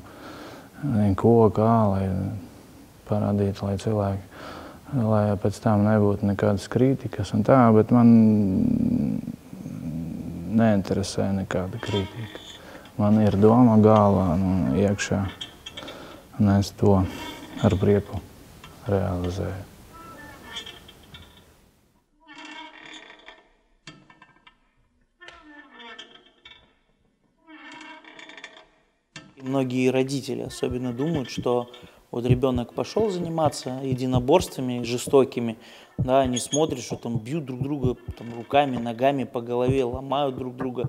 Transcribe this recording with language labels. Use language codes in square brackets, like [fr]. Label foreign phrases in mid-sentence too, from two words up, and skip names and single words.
[lv] Viņi kā, lai parādītu, lai cilvēki, lai pēc tam nebūtu nekādas kritikas un tā, bet man neinteresē nekāda kritika. Man ir doma galvā un iekšā, un es to ar prieku реализує. [ru] Многие родители особенно думают, что вот ребенок пошел заниматься единоборствами жестокими, да, они смотрят, что там бьют друг друга там, руками, ногами по голове, ломают друг друга.